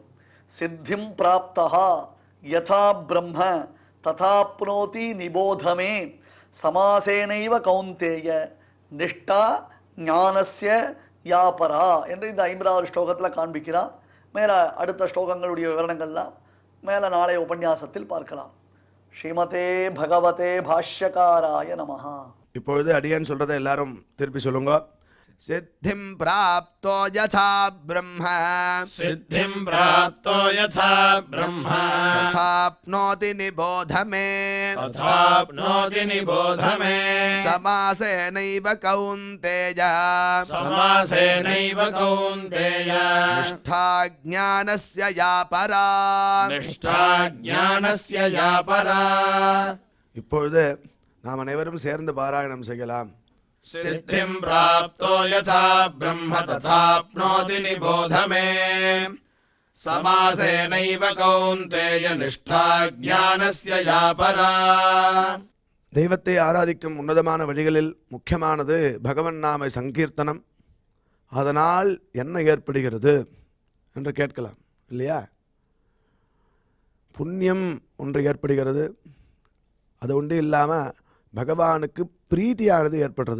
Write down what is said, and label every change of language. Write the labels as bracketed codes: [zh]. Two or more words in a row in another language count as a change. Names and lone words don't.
[sa] सिद्धिं प्राप्तो यथा ब्रह्म तथाप्नोति निबोध मे समासेनैव कौन्तेय निष्ठा ज्ञानस्य या परा [ta] என்று இந்த 50வது ஸ்லோகத்தில் காண்பிக்கிறார். மேலே அடுத்த ஸ்லோகங்களுடைய விவரணங்கள்லாம் மேலே நாளைய உபன்யாசத்தில் பார்க்கலாம். [sa] श्रीमते भगवते भाष्यकाराय नमः. [ta] இப்பொழுது அடியான் சொல்கிறத எல்லாரும் திருப்பி சொல்லுங்க. [sa] सिद्धिं प्राप्तो यथा ब्रह्म सिद्धिं प्राप्तो यथा ब्रह्म तथाप्नोति निबोध मे तथाप्नोति निबोध मे समासेनैव कौन्तेय समासेनैव कौन्तेय निष्ठा ज्ञानस्य या परा निष्ठा ज्ञानस्य या परा [ta] இப்பொழுது நாம் அனைவரும் சேர்ந்து பாராயணம் செய்யலாம். [sa] सिद्धिं प्राप्तो यथा ब्रह्म तथाप्नोति निबोध मे समासेनैव कौन्तेय निष्ठा ज्ञानस्य या परा [ta] தெய்வத்தை ஆராதிக்கும் உன்னதமான வழிகளில் முக்கியமானது பகவன் நாம சங்கீர்த்தனம். அதனால் என்ன ஏற்படுகிறது என்று கேட்கலாம் இல்லையா? புண்ணியம் ஒன்று ஏற்படுகிறது. அது ஒன்று இல்லாமல் பகவானுக்கு பிரீத்தியானது ஏற்படுறது.